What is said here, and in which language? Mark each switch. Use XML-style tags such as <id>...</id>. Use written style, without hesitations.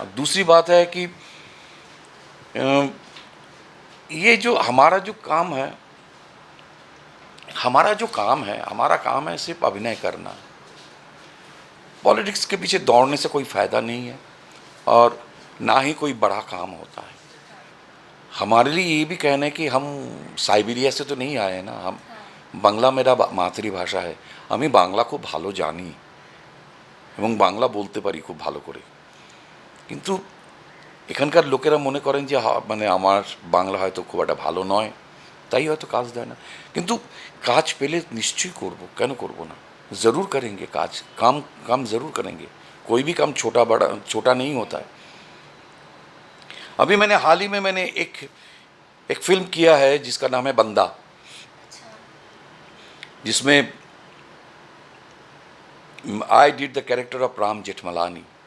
<hi>अब दूसरी बात है कि ये जो हमारा जो काम है, हमारा काम है सिर्फ अभिनय करना। पॉलिटिक्स के पीछे दौड़ने से कोई फ़ायदा नहीं है, और ना ही कोई बड़ा काम होता है। हमारे लिए ये भी कहना है कि हम साइबेरिया से तो नहीं आए हैं ना। हम বাংলা मेरा</hi> <bn>মাতৃভাষা</bn> <hi>है।</hi> <bn>আমি বাংলা খুব ভালো জানি এবং বাংলা বলতে পারি খুব ভালো করে। কিন্তু এখানকার লোকেরা মনে করেন যে মানে আমার বাংলা হয়তো খুব একটা ভালো নয়, তাই হয়তো কাজ দেয় না। কিন্তু কাজ পেলে নিশ্চয়ই করব, কেন করব না।</bn> <hi>ज़रूर करेंगे काम ज़रूर करेंगे। कोई भी काम छोटा नहीं होता है। अभी मैंने हाल ही में एक फिल्म किया है जिसका नाम है बंदा, जिसमें</hi> <en>I did the character of</en> <hi>Ram Jethmalani.</hi>